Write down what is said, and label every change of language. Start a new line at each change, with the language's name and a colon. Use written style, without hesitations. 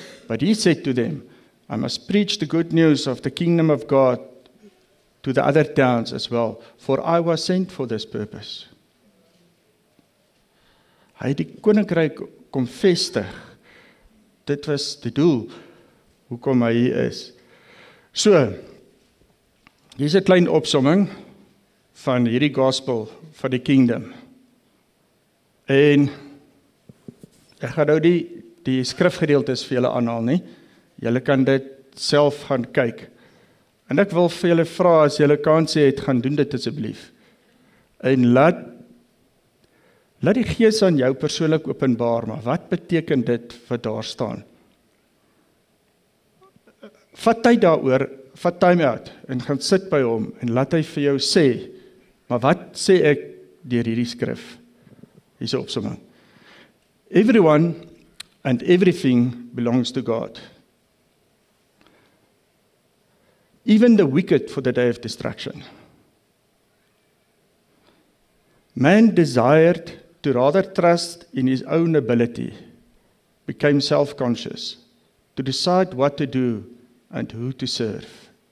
English: But he said to them, I must preach the good news of the kingdom of God to the other towns as well, for I was sent for this purpose.
Afrikaans: Hy het die koninkryk kom vestig. Dit was die doel, hoekom hy hier is. So, hier is 'n klein opsomming van hierdie gospel van die kingdom. En ek gaan nou die skrifgedeeltes vir julle aanhaal nie. Julle kan dit self gaan kyk. En ek wil vir julle vra, as julle kans het, gaan doen dit asseblief. En laat die Gees aan jou persoonlik openbaar, maar wat beteken dit wat daar staan? Vat tyd daaroor, vat time out, en gaan sit by hom, en laat hy vir jou sê, maar wat sê ek deur hierdie skrif? Hier is 'n opsomming.
English: Everyone and everything belongs to God. Even the wicked for the day of destruction. Man desired to rather trust in his own ability, became self-conscious, to decide what to do and who to serve.